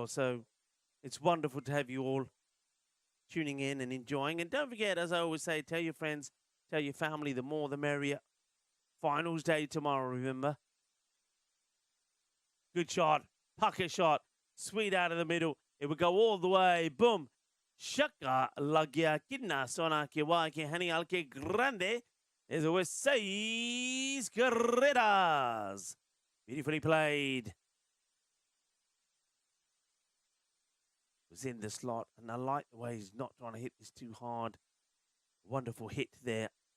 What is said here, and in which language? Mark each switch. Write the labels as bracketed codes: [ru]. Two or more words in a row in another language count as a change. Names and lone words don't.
[en] So it's wonderful to have you all tuning in and enjoying. And don't forget, as I always say, tell your friends, tell your family, the more the merrier. Finals day tomorrow, remember. Good shot. Pucker shot. Sweet out of the middle. It would go all the way. Boom. Shaka lagya kidna sona ke wa ke hani alke grande. There's always 6 carreras. Beautifully played. Was in the slot, and I like the way he's not trying to hit this too hard. Wonderful hit there.